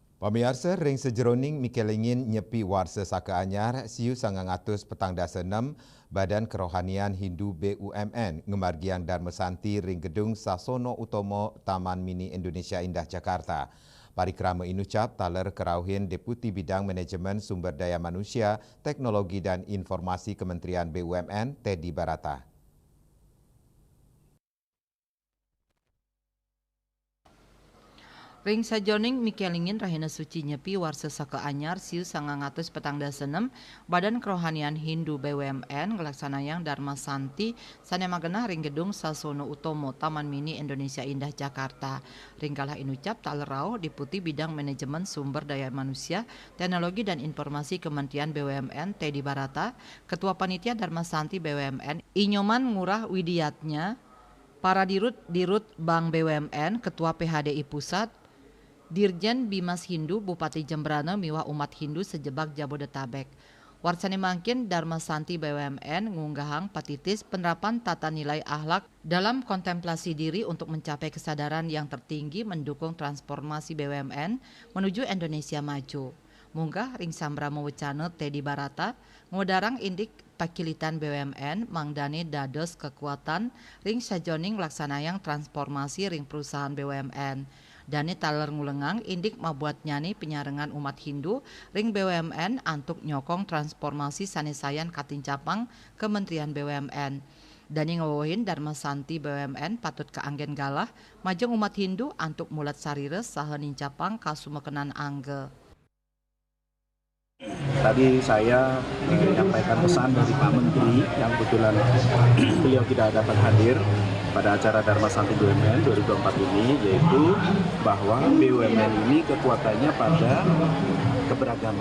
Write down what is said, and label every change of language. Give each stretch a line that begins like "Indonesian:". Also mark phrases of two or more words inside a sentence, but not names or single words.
Balinese: Pemirsa ring sejeroning mikelingin nyepi warsa saka anyar siu 900 petang dasa 6 Badan Kerohanian Hindu BUMN ngemargian Dharma Santi ring gedung Sasono Utomo Taman Mini Indonesia Indah Jakarta. Parikrama inucap taler kerauhin Deputi Bidang Manajemen Sumber Daya Manusia, Teknologi dan Informasi Kementerian BUMN Teddy Barata. Ring sajoning mikelingin rahina suci nyepi warsa saka anyar siu 900 petang dasa 6 Badan Kerohanian Hindu BUMN ngelaksanayang Dharma Santi sanemagena ring gedung Sasono Utomo Taman Mini Indonesia Indah Jakarta. Ring kalah inucap talerau Deputi Bidang Manajemen Sumber Daya Manusia, Teknologi dan Informasi Kementerian BUMN Teddy Barata, Ketua Panitia Dharma Santi BUMN Inyoman Ngurah Widiatnya, para Dirut Bank BUMN, Ketua PHDI Pusat, Dirjen Bimas Hindu Bupati Jembrana miwah umat Hindu sejebak Jabodetabek. Warsane mangkin Dharma Santi BUMN ngunggahang patitis
Indonesian: penerapan tata nilai akhlak dalam kontemplasi diri untuk mencapai kesadaran yang tertinggi mendukung transformasi BUMN menuju Indonesia maju.
Balinese: Munggah ring sambramo wecana Teddy Barata ngodarang indik pakilitan BUMN mangdani dados kekuatan ring sajoning laksanayang transformasi ring perusahaan BUMN. Dani taler ngulengang indik mabuat nyani penyarengan umat Hindu ring BUMN antuk nyokong transformasi sanesayan katincapang Kementerian BUMN. Dani ngawohin Dharma Santi BUMN patut keanggen galah majeng umat Hindu antuk mulat sarires saha nincapang kasumekenan angge.
Indonesian: Tadi saya menyampaikan pesan dari Pak Menteri yang kebetulan beliau tidak dapat hadir pada acara Dharma Santi BUMN 2024 ini, yaitu bahwa BUMN ini kekuatannya pada keberagaman.